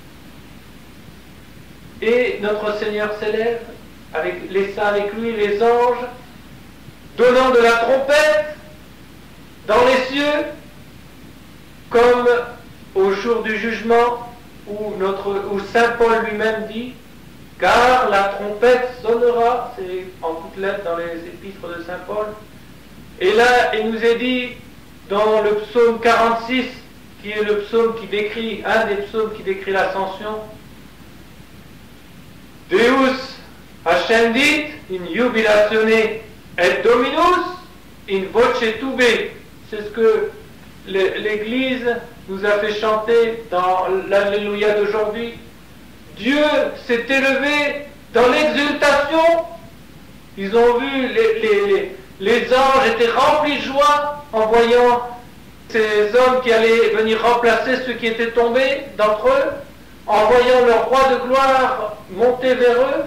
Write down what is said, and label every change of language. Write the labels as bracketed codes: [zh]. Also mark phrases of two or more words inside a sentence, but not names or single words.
[fr] Et notre Seigneur s'élève, avec les saints avec lui, les anges, donnant de la trompette dans les cieux, comme au jour du jugement, où Saint Paul lui-même dit, car la trompette sonnera, c'est en toutes lettres dans les épîtres de Saint Paul. Et là, il nous est dit, dans le psaume 46, qui est le psaume qui décrit, un des psaumes qui décrit l'ascension, [la] Deus ascendit in jubilatione et Dominus in voce tube. [fr] C'est ce que l'Église nous a fait chanter dans l'Alléluia d'aujourd'hui. Dieu s'est élevé dans l'exultation. Ils ont vu, les anges étaient remplis de joie en voyant ces hommes qui allaient venir remplacer ceux qui étaient tombés d'entre eux, en voyant leur roi de gloire monter vers eux.